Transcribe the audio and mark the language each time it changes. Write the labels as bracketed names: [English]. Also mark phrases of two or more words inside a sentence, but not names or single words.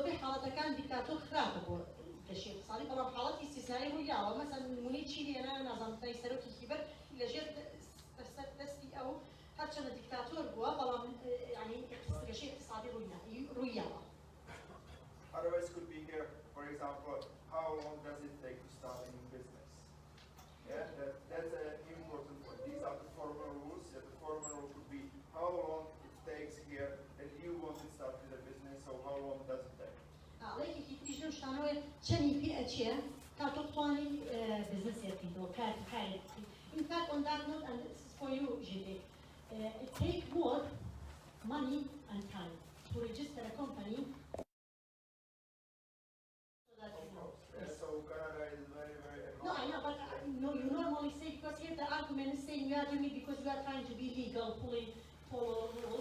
[Central Kurdish] حالتەکان دیکتاتۆر خراپە بۆ گەشتی اقتصادی بەڵام حاڵەتی استثنایی ڕوویاوە مەسەن نمونەی چیلی هێنا نازانم سەرۆکی کیبەر لەژێر دەستی ئەو هەرچەندە دیکتاتۆر بووە بەڵام یعنی گەشتی اقتصادی ڕوویاوە. [English] Otherwise, could be here, for example, how long does it take to start a new business? Yeah, that's an important point. These are the formal rules. Yeah, the formal rule could be how long it takes here, and you want to start with a business, so how long does it take? [Central Kurdish] ڵێکی تریش لەو شتانەوەی چەندی پێ ئەچێ تا تۆ بتوانین بزنسێک بکەیتەوە کارێک بکەیت. [English] In fact, on that note, and this is for you, Zidek, it takes more money and time to register a company. So Canada is very, very No, I know, but no, you normally say, because here the argument is saying you are doing it because you are trying to be legal, follow rules.